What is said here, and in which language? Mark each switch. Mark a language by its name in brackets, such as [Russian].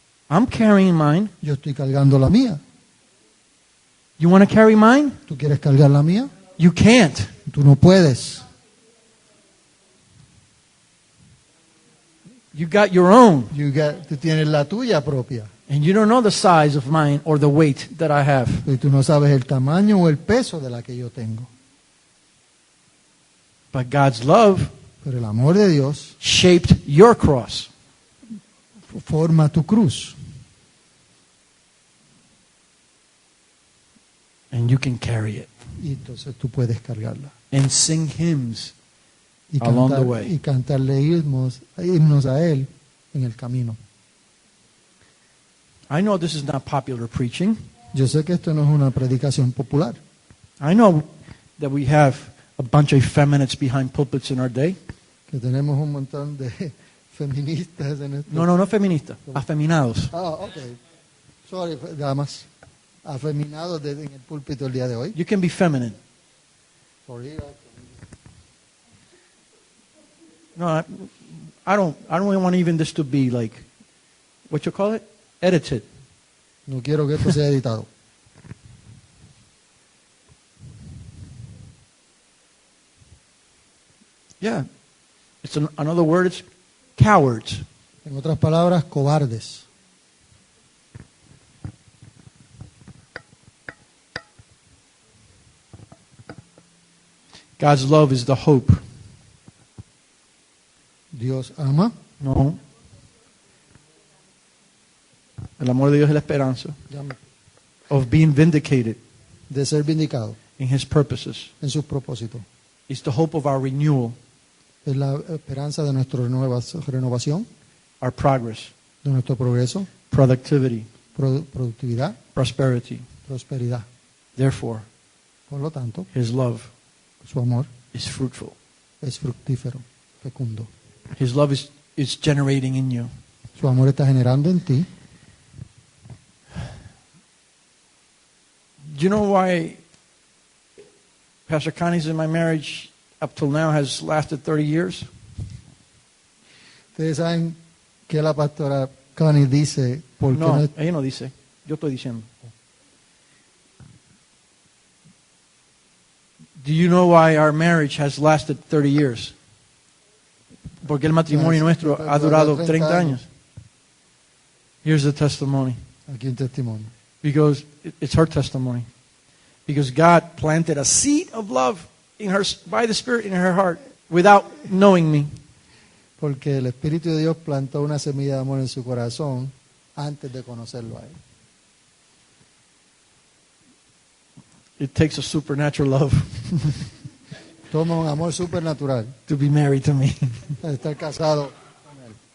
[English] I'm carrying mine. [Spanish] Yo estoy cargando la mía. [English] You want to carry mine? [Spanish] ¿Tú quieres cargar la mía? [English] You can't. [Spanish] Tú no puedes. [English] You got your own. [Spanish] Tú tienes la tuya propia. [English] And you don't know the size of mine or the weight that I have. [Spanish] Y tú no sabes el tamaño o el peso de la que yo tengo. [English] But God's love [Spanish] Pero el amor de Dios [English] shaped your cross. [Spanish] forma tu cruz. [English] And you can carry it. [Spanish] Y entonces tú puedes cargarla. [English] And sing hymns [Spanish] Y [English] along the way. [Spanish] y cantarle himnos a Él en el camino. [English] I know this is not popular preaching. [Spanish] Yo sé que esto no es una predicación popular. [English] I know that we have a bunch of effeminates behind pulpits in our day. [Spanish] Que tenemos un montón de feministas en esto. No feministas, afeminados. [English] Ah, ok. Sorry, damas. [Spanish] Afeminados en el púlpito el día de hoy. [English] You can be feminine. Sorry. No, I don't want even this to be like, what you call it? Edited. [Spanish] No quiero que esto sea editado. [English] Yeah. It's another word, it's cowards. [Spanish] En otras palabras, cobardes. [English] God's love is the hope. [Spanish] Dios ama. No. El amor de Dios es la esperanza [English] of being vindicated [Spanish] De ser vindicado [English] in His purposes. [Spanish] en sus propósitos. [English] It's the hope of our renewal, [Spanish] Es la esperanza de nuestra renovación, [English] our progress, [Spanish] de nuestro progreso, [English] productivity, [Spanish] productividad, [English] prosperity. [Spanish] prosperidad. [English] Therefore, [Spanish] Por lo tanto, [English] His love [Spanish] su amor [English] is fruitful. [Spanish] es fructífero, fecundo. [English] His love is generating in you. [Spanish] Su amor está generando en ti. [English] Do you know why Pastor Connie's in my marriage up till now has lasted 30 years? [Spanish] Ustedes saben que la pastora Connie dice, ¿por qué No, no? ella no dice. Yo estoy diciendo. [English] Do you know why our marriage has lasted 30 years? [Spanish] Porque el matrimonio nuestro ha durado 30 años. [English] Here's the testimony. [Spanish] Aquí un testimonio. [English] Because it's her testimony. Because God planted a seed of love in her by the Spirit in her heart without knowing me. [Spanish] Porque el Espíritu de Dios plantó una semilla de amor en su corazón antes de conocerlo a él. [English] It takes a supernatural love [Spanish] Toma un amor supernatural [English] to be married to me. [Spanish] para estar casado con él.